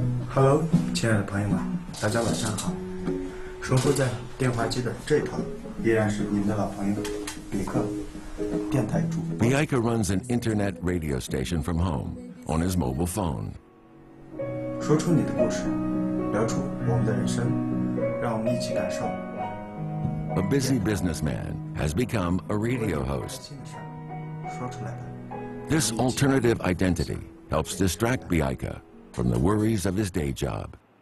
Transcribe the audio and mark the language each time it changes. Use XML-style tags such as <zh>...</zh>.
<en>Hello，</en> <zh>亲爱的朋友们，大家晚上好。守护在电话机的这一头，依然是你们的老朋友比克，电台主播。</zh> <en>Biaika runs an internet radio station from home on his mobile phone.</en> <zh>说出你的故事，聊出我们的人生，让我们一起感受。</zh> <en>A busy businessman has become a radio host.</en> <zh>说出来的。</zh> <en>This alternative identity helps distract Biaika from the worries of his day job.</en>